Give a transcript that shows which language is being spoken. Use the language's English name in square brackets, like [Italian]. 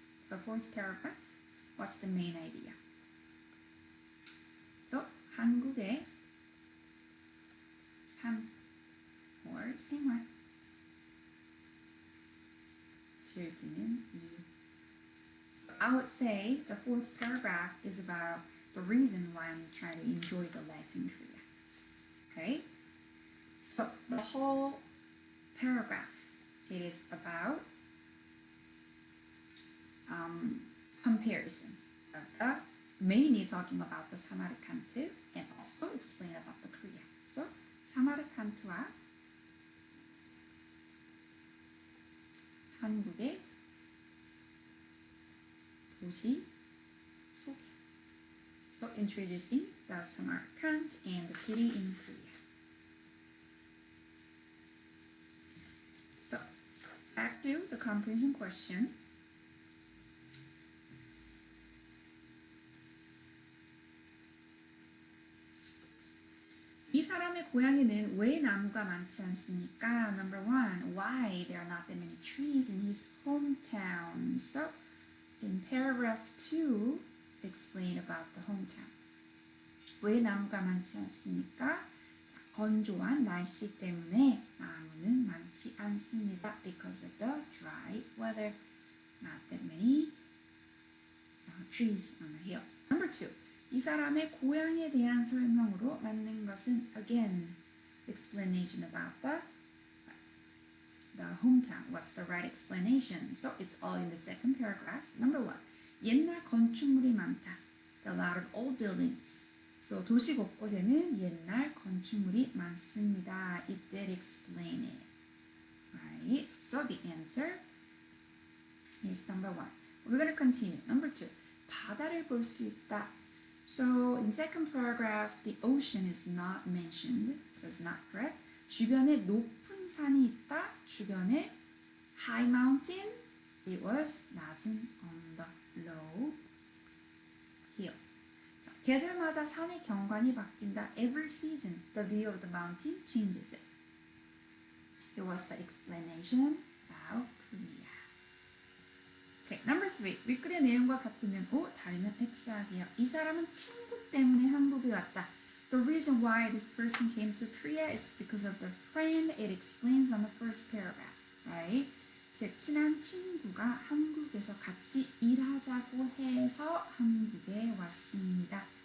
[English] The fourth paragraph, what's the main idea? [Korean] So 한국의 삶 or 생활 즐기는 이유. [English] So I would say the fourth paragraph is about the reason why I'm trying to enjoy the life in Korea. Okay? So the whole paragraph, it is about comparison of mainly talking about the Samarkand and also explain about the Korea. [Korean] So 사마르칸트와 한국의 도시 소개. [English] So introducing the Samarkand and the city in Korea. So back to the comprehension question. [Korean] 이 사람의 고향에는 왜 나무가 많지 않습니까? [English] Number one, why there are not that many trees in his hometown? So, in paragraph 2, explain about the hometown. [Korean] 왜 나무가 많지 않습니까? 자, 건조한 날씨 때문에 나무는 많지 않습니다. [English] Because of the dry weather. Not that many trees on the hill. Number 2. [Korean] 이 사람의 고향에 대한 설명으로 맞는 것은 [English] again, explanation about the hometown. What's the right explanation? So it's all in the second paragraph. Number 1. [Korean] 옛날 건축물이 많다. [English] A lot of old buildings. [Korean] So 도시 곳곳에는 옛날 건축물이 많습니다. [English] It did explain it. Right? So the answer is number 1. We're going to continue. Number 2. [Korean] 바다를 볼 수 있다. [English] So in second paragraph, the ocean is not mentioned. So it's not correct. [Korean] 주변에 높은 산이 있다. [English] 주변에 high mountain. It was [Korean] 낮은 언덕. [English] Low hill. [Korean] 자, 계절마다 산의 경관이 바뀐다. [English] Every season, the view of the mountain changes it. It was the explanation about Korea. Okay, number 3. [Korean] 윗글의 내용과 같으면 O, 다르면 X 하세요. 이 사람은 친구 때문에 한국에 왔다. [English] The reason why this person came to Korea is because of the friend it explains on the first paragraph. Right? [Korean] 제 친한 친구가 한국에서 같이 일하자고 해서 한국에 왔습니다.